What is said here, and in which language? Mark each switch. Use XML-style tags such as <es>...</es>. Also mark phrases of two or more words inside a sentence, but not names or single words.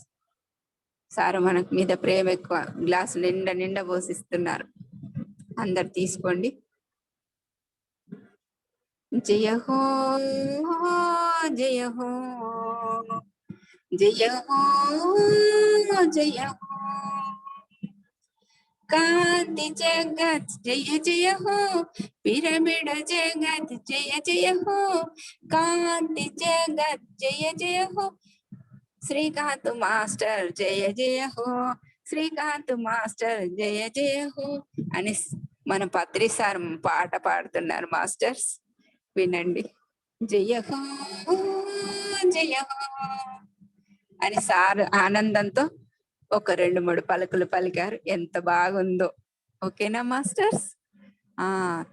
<te>సార్ మనకు మీద ప్రేమ ఎక్కువ, గ్లాసు నిండా పోసిస్తున్నారు. అందరు తీసుకోండి.</te> <hi>जय हो जय हो जय हो जय हो</hi> <te>कांति</te> <hi>जगत जय जय हो, पिरामिड जगत जय जय हो, कांति जगत जय जय हो, श्रीकांत मास्टर जय जय हो, श्रीकांत मास्टर जय जय हो</hi> <te>అని మన పత్రి సార్ పాట పాడుతున్నారు. మాస్టర్స్ వినండి.</te> <hi>जय हो जय हो</hi> <te>అని సార్ ఆనందంతో ఒక 2-3 పలుకులు పలికారు. ఎంత బాగుందో. ఓకేనా మాస్టర్స్?</te>